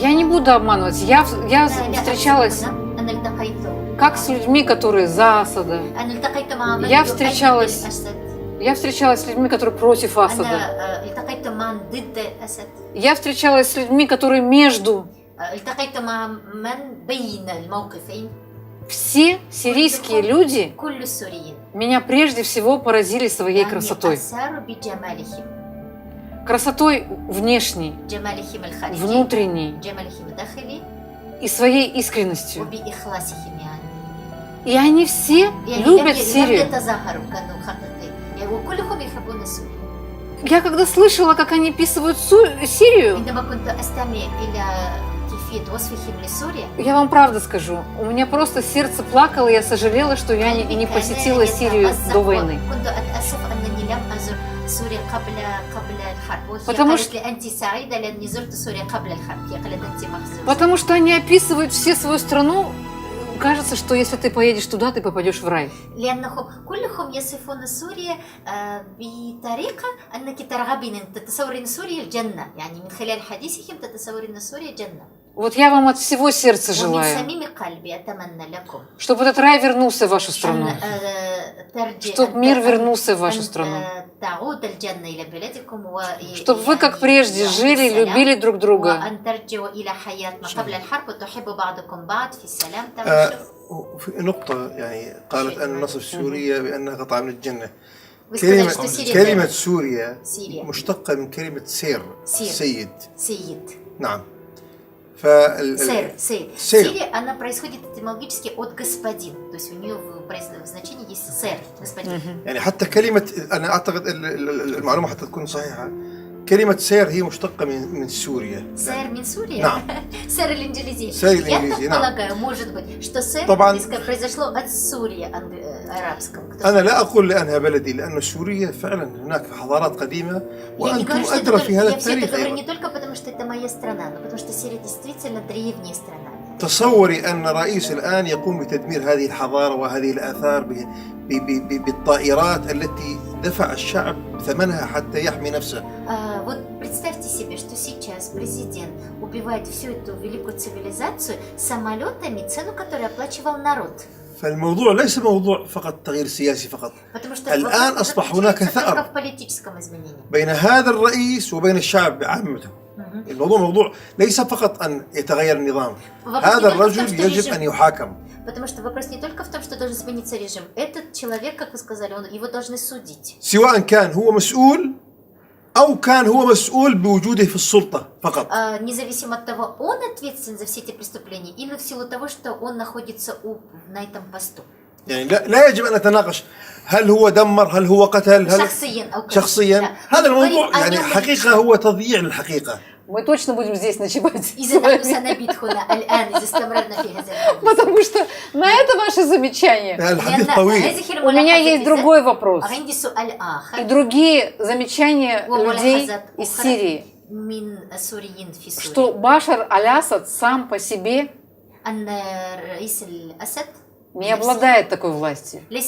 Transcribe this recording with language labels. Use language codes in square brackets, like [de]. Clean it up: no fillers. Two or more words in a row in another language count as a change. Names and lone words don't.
[ru] Я не буду обманывать. Я [ar] لا [ru] встречалась [ar] أكذب، أنا التقيت [ru] как с людьми, которые за Асада. [ar] أنا التقيت مع من [ru] Я [ar] يؤيد [ru] встречалась [ar] الأسد. [ru] Я встречалась с людьми, которые против Асада. [ar] أنا التقيت مع ضد الأسد. [ru] Я встречалась с людьми, которые между. [ar] التقيت مع من بين الموقفين. [ru] Все сирийские люди [ar] كل السوريين [ru] меня прежде всего поразили своей красотой. [ar] أثاروا بجمالهم. [ru] Красотой внешней, [ar] جمالهم الخارجي. [ru] внутренней [ar] جمالهم الداخلي. [ru] и своей искренностью. [ar] وبإخلاصهم يعني. [ru] И они все [ar] يعني [ru] любят [ar] لم [ru] Сирию. [ar] يتظاهروا كانوا خططين يعني وكلهم يحبون سوريا. [ru] Я когда слышала, как они описывают Сирию, [ar] عندما كنت أستمع إلى كيفية وصفهم لسوريا [ru] я вам правда скажу, у меня просто сердце плакало, и я сожалела, что я не посетила Сирию до войны. [ar] كنت أتأسف أنني لم أزر سوريا قبل الحرب. وهي [ru] Потому [ar] قالت لي أنت سعيدة لأني زرت سوريا قبل الحرب. هي قالت أنت محظوظة. [ru] Потому что они описывают все свою страну. Кажется, что если ты поедешь туда, ты попадешь в рай. [ar] لأنهم كلهم يصفون سوريا بطريقة أنك ترغبين أن تتصورين سوريا الجنة يعني من خلال حديثهم تتصورين سوريا جنة. [ru] Вот я вам от всего сердца [ar] ومن [ru] желаю, [ar] صميم قلبي أتمنى لكم [ru] чтобы этот рай вернулся в вашу страну, [ar] أن ترجع [ru] чтобы мир вернулся в вашу страну, [ar] تعود الجنة إلى بلادكم [ru] чтобы вы, как прежде, жили, любили друг друга. [ar] وأن ترجعوا إلى حياة ما قبل الحرب وتحبوا بعضكم بعض في السلام. في نقطة يعني قالت أن نصف سوريا بأنها قطعة من الجنة. كلمة كلمة سوريا سوريا مشتقة من كلمة سير. سير. سيد. سيد. نعم. سير. [ru] Сирия, она происходит этимологически от господин, то есть у нее в значении есть сэр, господин. [ar] يعني حتى كلمة أنا أعتقد المعلومة حتى تكون صحيحة. كلمة سير هي مشتقة من سوريا. سير من سوريا؟ نعم. سير الإنجليزي. سير الإنجليزي. [ru] Я так полагаю, может быть, что сэр произошло от Сурии, арабском. [ar] أنا لا أقول لأنها بلدي لأن سوريا فعلا هناك حضارات قديمة وأنتم أدرى في هذا التاريخ. [ru] Я все это говорю не только потому, что это моя страна, но потому что Сирия действительно древняя страна. [ar] تصوري أن رئيس الآن يقوم بتدمير هذه الحضارة وهذه الآثار بالطائرات التي دفع الشعب ثمنها حتى يحمي نفسه. [ru] Вот представьте себе, что сейчас президент убивает всю эту великую цивилизацию самолетами, цену которой оплачивал народ. [ar] فالموضوع ليس موضوع فقط تغيير سياسي فقط. الآن أصبح هناك ثأر بين هذا الرئيس وبين الشعب بعامته. الموضوع موضوع ليس فقط أن يتغير النظام. هذا الرجل يجب أن يحاكم. [ru] Потому что вопрос не только в том, что должен смениться режим. Этот человек, как вы сказали, его должны судить. [ar] سواء كان هو مسؤول أو كان هو مسؤول بوجوده في السلطة فقط. [ru] Независимо от того, он ответственен за все эти преступления или в силу того, что он находится на этом посту. [ar] يعني لا يجب أن نتناقش هل هو دمر هل هو قتل هل شخصيا هذا الموضوع يعني حقيقة هو تضييع للحقيقة. [ru] Мы точно будем здесь ночевать. Потому что на это ваше замечание. У меня есть другой вопрос. И другие замечания людей из Сирии. Что Башар аль-Асад сам по себе не обладает такой властью.